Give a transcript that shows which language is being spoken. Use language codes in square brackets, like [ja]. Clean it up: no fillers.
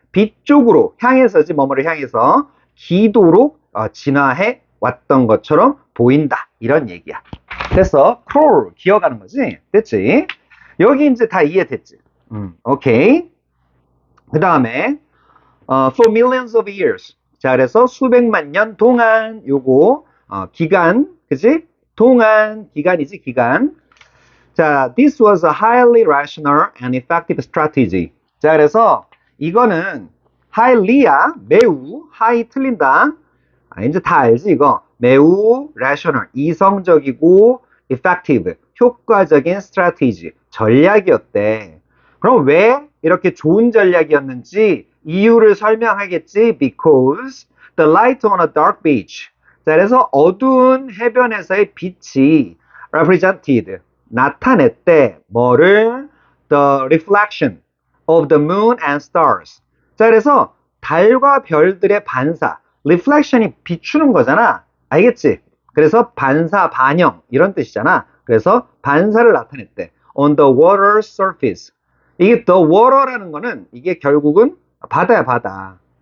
[ko] 빛 쪽으로 향해서지, 뭐뭐를 향해서 기도록 진화해 왔던 것처럼 보인다. 이런 얘기야. 됐어. crawl, 기어가는 거지. 됐지? 여기 이제 다 이해됐지? 오케이. 그 다음에 [en] for millions of years. [ko] 자, 그래서 수백만 년 동안 요거 기간, 그지? 동안, 기간이지, 기간. [en] 자, this was a highly rational and effective strategy. [ko] 자, 그래서 이거는 highly야, 매우, high 틀린다. 이제 다 알지, 이거. 매우 rational, 이성적이고 effective, 효과적인 strategy, 전략이었대. 그럼 왜 이렇게 좋은 전략이었는지 이유를 설명하겠지. [en] Because the light on a dark beach. [ko] 자, 그래서 어두운 해변에서의 빛이 represented, 나타냈대. 뭐를? [en] The reflection of the moon and stars. [ko] 자, 그래서 달과 별들의 반사. reflection이 비추는 거잖아. 알겠지? 그래서 반사, 반영 이런 뜻이잖아. 그래서 반사를 나타냈대. [en] On the water surface. [ko] 이게 the water라는 거는 이게 결국은 바다야, 바다.